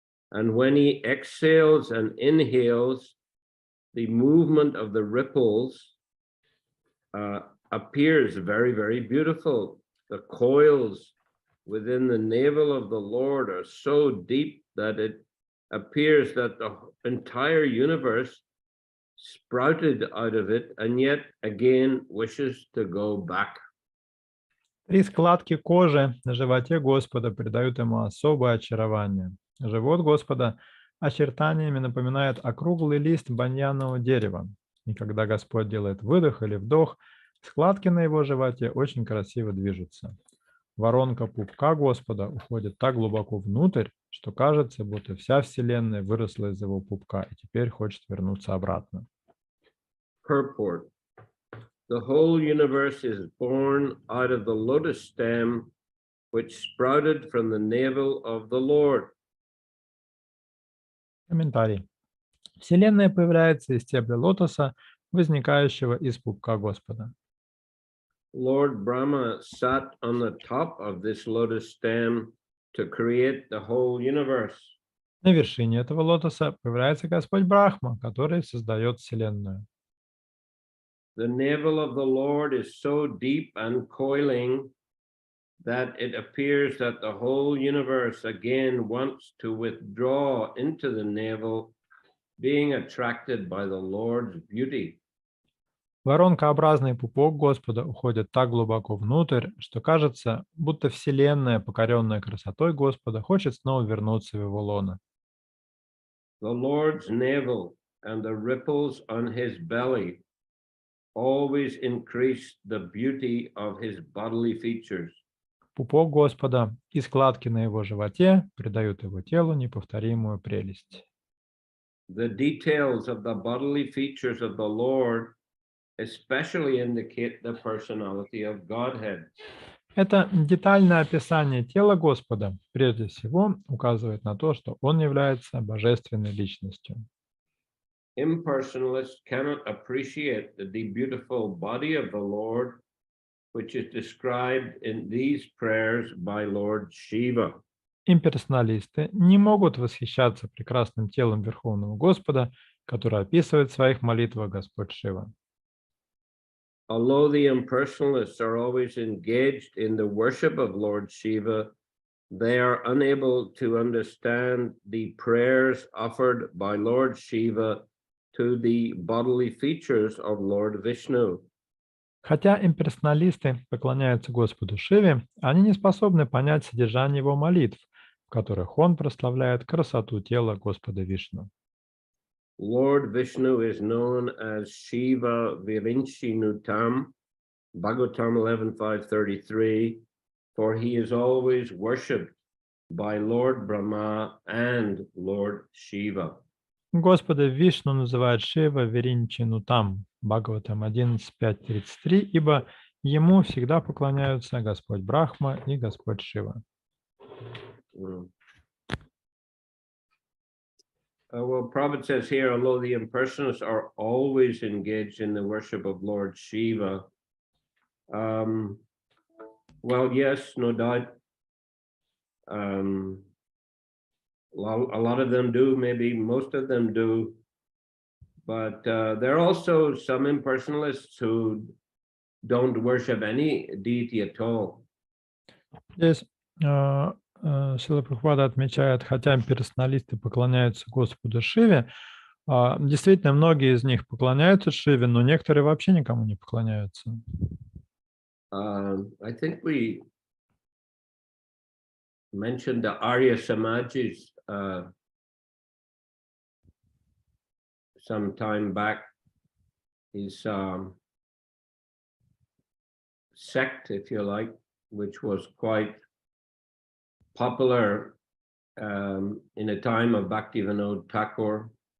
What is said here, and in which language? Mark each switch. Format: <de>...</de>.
<en>And when he exhales and inhales, the movement of the ripples appears very, very beautiful. The coils within the navel of the Lord are so deep that it appears that the entire universe sprouted out of it, and yet again wishes to go back.</en> <ru>3 складки кожи на животе Господа придают ему особое очарование. Живот Господа очертаниями напоминает округлый лист баньянового дерева. И когда Господь делает выдох или вдох, Складки на его животе очень красиво движутся. Воронка пупка Господа уходит так глубоко внутрь, что кажется, будто вся Вселенная выросла из его пупка и теперь хочет вернуться обратно.</ru> <en>Purport. The whole universe is born out of the lotus stem, which sprouted from the navel of the Lord.</en> <ru>Комментарий. Вселенная появляется из стебля лотоса, возникающего из пупка Господа.</ru> <en>Lord Brahma sat on the top of this lotus stem to create the whole universe.</en> <ru>На вершине этого лотоса появляется Господь Брахма, который создает Вселенную.</ru> <en>The navel of the Lord is so deep and coiling that it appears that the whole universe again wants to withdraw into the navel, being attracted by the Lord's beauty.</en> <ru>Воронкообразный пупок Господа уходит так глубоко внутрь, что кажется, будто Вселенная, покоренная красотой Господа, хочет снова вернуться в его лоно.</ru> <en>The Lord's navel and the ripples on his belly always increase the beauty of his bodily features.</en> <ru>Пупок Господа и складки на его животе придают его телу неповторимую прелесть.</ru> <en>The details of the bodily features of the Lord especially indicate the personality of Godhead.</en> <ru>Это детальное описание тела Господа прежде всего указывает на то, что Он является божественной личностью.</ru> <en>Impersonalists cannot appreciate the beautiful body of the Lord, which is described in these prayers by Lord Shiva.</en> <ru>Имперсоналисты не могут восхищаться прекрасным телом Верховного Господа, который описывает в своих молитвах Господь Шива.</ru> <en>Although the impersonalists are always engaged in the worship of Lord Shiva, they are unable to understand the prayers offered by Lord Shiva to the bodily features of Lord Vishnu.</en> <ru>Хотя имперсоналисты поклоняются Господу Шиве, они не способны понять содержание его молитв, в которых он прославляет красоту тела Господа Вишну.</ru> <en>Lord Vishnu is known as Shiva Virinchinutam, Bhagavatam 11.533, for he is always worshipped by Lord Brahma and Lord Shiva.</en> <ru>Господа Вишну называют Шива Виринчинутам, Бхагаватам 11.5.33, ибо ему всегда поклоняются Господь Брахма и Господь Шива.</ru> <en>Well, Prabhupada says here, although the impersonalists are always engaged in the worship of Lord Shiva, well, yes, no doubt. A lot of them do, maybe most of them do, but there are also some impersonalists who don't worship any deity at all.</en> <ru>Здесь Шрила Прабхупада отмечает, хотя имперсоналисты поклоняются Господу Шиве, действительно, многие из них поклоняются Шиве, но некоторые вообще никому не поклоняются.</ru> <en>I think we mentioned the Arya Samajis some time back. His sect, if you like, which was quite popular in a time of Bhaktivinoda Thakur.</en>